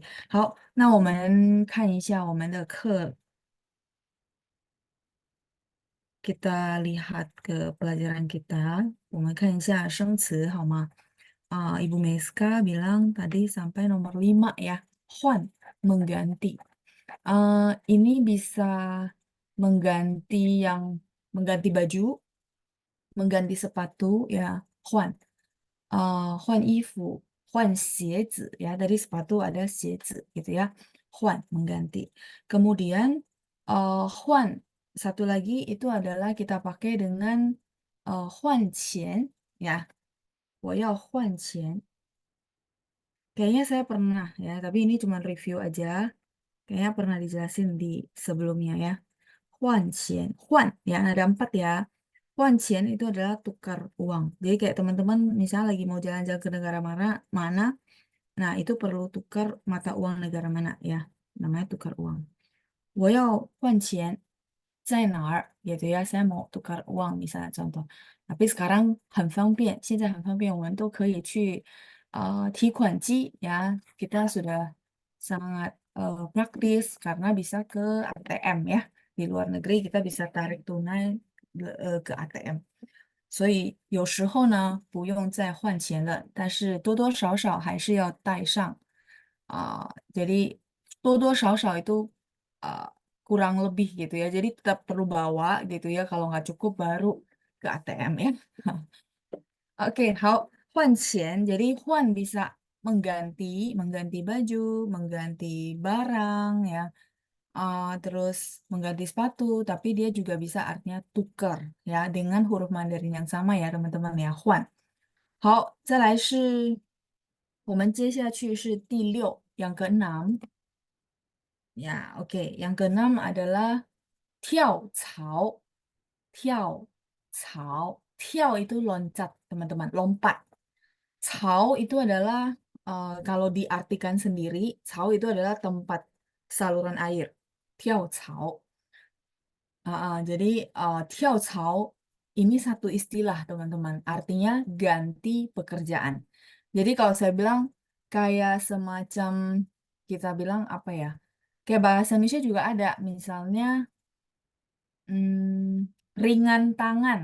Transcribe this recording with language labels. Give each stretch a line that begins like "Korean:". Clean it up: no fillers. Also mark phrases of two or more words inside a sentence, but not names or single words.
Chinese: 好，那我们看一下我们的课
Indonesian: kita lihat ke pelajaran kita.
Chinese: 我们看一下生词好吗?
Indonesian: Ibu Meska bilang tadi sampai nomor 5 ya. Huan, mengganti. Ini bisa mengganti yang mengganti baju, mengganti sepatu ya.
Chinese: Huan. 换衣服, 换鞋子 ya.
Indonesian: Dari sepatu ada 鞋子 gitu ya. Huan, mengganti. Kemudian 换 satu lagi itu adalah kita pakai dengan 换钱 ya.
Chinese: 我要换钱.
Indonesian: Kayaknya saya pernah ya, tapi ini cuma review aja. Kayaknya pernah dijelasin di sebelumnya ya.
Chinese: 换钱,
Indonesian: huan ya ada 4 ya.
Chinese: 换钱
Indonesian: itu adalah tukar uang. Jadi kayak teman-teman misalnya lagi mau jalan-jalan ke negara mana, mana, nah itu perlu tukar mata uang negara mana ya. Namanya tukar uang.
Chinese: 我要换钱在哪儿
Indonesian: gitu ya, saya mau tukar uang misalnya contoh. Tapi sekarang
Chinese: 很方便, 现在很方便, 我们都可以去提款机 ya.
Indonesian: Kita sudah sangat praktis karena bisa ke ATM ya. Di luar negeri kita bisa tarik tunai ke ATM.
Chinese: 所以有时候呢不用再换钱了，但是多多少少还是要带上.
Indonesian: Jadi 多多少少 itu kurang lebih gitu ya. Jadi tetap perlu bawa gitu ya. Kalau nggak cukup baru ke ATM ya. Oke,
Chinese: 好, 换钱.
Indonesian: Jadi 换 bisa mengganti, mengganti baju, mengganti barang ya. Terus mengganti sepatu, tapi dia juga bisa artinya tukar ya dengan huruf Mandarin yang sama ya teman-teman ya.
Chinese: 换. 好，再来是我们接下去是第6,
Indonesian: yang keenam. Ya, oke. Yang keenam adalah 跳槽.
Chinese: 跳槽.
Indonesian: 跳 itu loncat, teman-teman. Lompat. 槽 itu adalah, kalau diartikan sendiri, 槽 itu adalah tempat saluran air. 跳槽. Jadi 跳槽 ini satu istilah, teman-teman. Artinya ganti pekerjaan. Jadi kalau saya bilang kayak semacam kita bilang apa ya? Kayak bahasa Indonesia juga ada, misalnya ringan tangan.